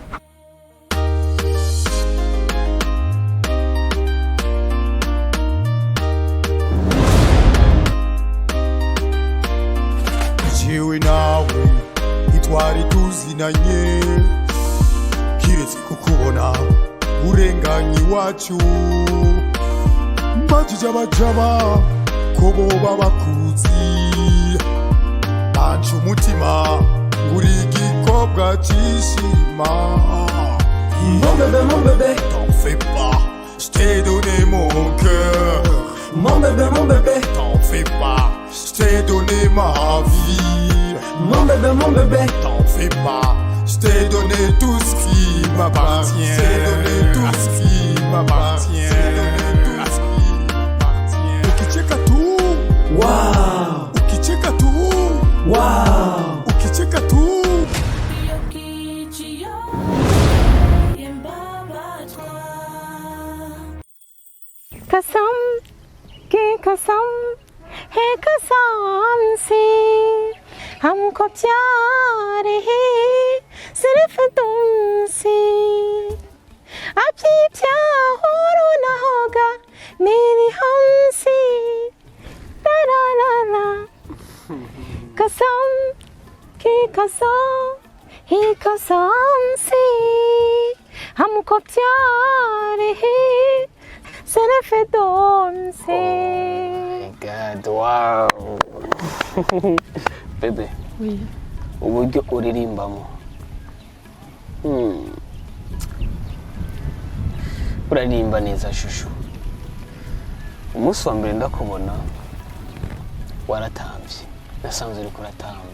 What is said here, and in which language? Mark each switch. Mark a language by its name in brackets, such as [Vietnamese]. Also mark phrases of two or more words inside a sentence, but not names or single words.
[Rundi] jewe nawe itwari tuzinanye kiretse kukubona urenganye iwacu mbajije abajaba ko boba bakuzi banje umutima uri igikobwa cyishima. [French] Mon bébé, t'en fais pas, je t'ai donné mon cœur. Mon bébé, t'en fais pas, je t'ai donné ma vie. Mon bébé, t'en fais pas, je t'ai donné tout ce qui m'appartient. Je t'ai donné tout ce qui m'appartient. [Swahili] Ukicheka tu, wow. Ukicheka tu, wow. Ukicheka tu. [Hindi] कसम के कसम है कसम से हमको प्यार है सिर्फ तुमसे. अब ये प्यार हो ना होगा मेरी हमसे. ला ला ला ला कसम के कसम है कसम से हमको प्यार है सिर्फ तुमसे. [English] Oh my God, wow. [Rundi] Bebe, uburyo uririmbamo urarimba neza shushu. Umunsi wa mbere ndakubona waratambye, nasanze uri kuratamba.